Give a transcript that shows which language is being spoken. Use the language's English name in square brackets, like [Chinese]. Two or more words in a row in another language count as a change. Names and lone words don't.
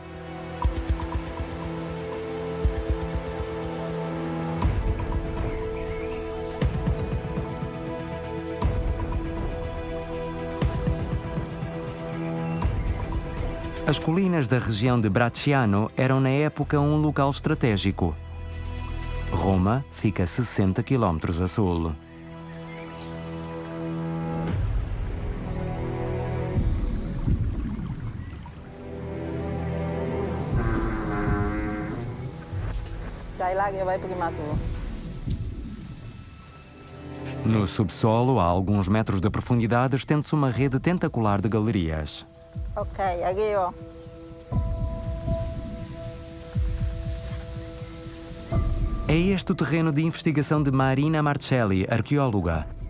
[Portuguese] As colinas da região de Bracciano eram na época um local estratégico. Roma fica a 60 quilómetros a sul. [Italian] Dai, Ilario, vai prima tu. [Portuguese] No subsolo, a alguns metros de profundidade, estende-se uma rede tentacular de galerias. [Italian] Ok, arrivo. [Portuguese] É este o terreno de investigação de Marina Marcelli, arqueóloga.